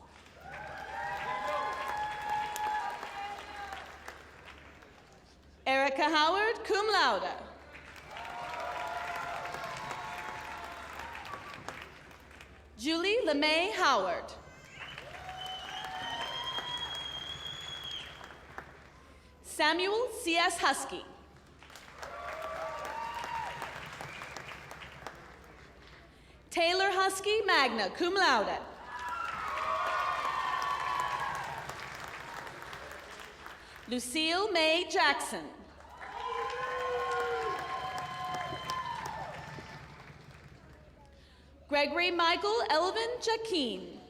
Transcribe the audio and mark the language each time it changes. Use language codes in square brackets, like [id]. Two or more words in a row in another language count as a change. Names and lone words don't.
[en] Erica Howard, [la] cum laude. [en] Julie LeMay Howard. Samuel C.S. Husky. Taylor Husky, [la] magna cum laude. [en] Lucille Mae Jackson. Gregory Michael Elvin Jaquin.